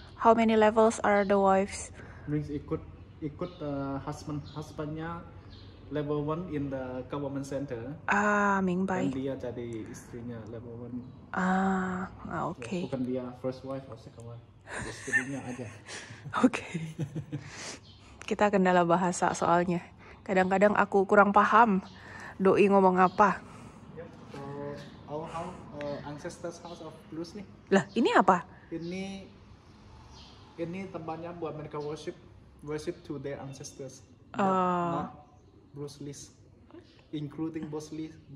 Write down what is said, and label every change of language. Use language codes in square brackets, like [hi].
[en] How many levels are the wives? Means ikut husbandnya level 1 in the government center. [zh] Mingbai. [id] Dan dia jadi istrinya level 1. Oke. Bukan dia [en] first wife [id] atau [en] second wife. [id] Istrinya aja. Oke. Kita kendala bahasa soalnya. Kadang-kadang aku kurang paham doi ngomong apa. [en] Our house, ancestors house of Bruce [id] nih. Lah, ini apa? Ini tempatnya buat mereka [en] worship to their ancestors. Not Bruce Lee, including Bruce Lee.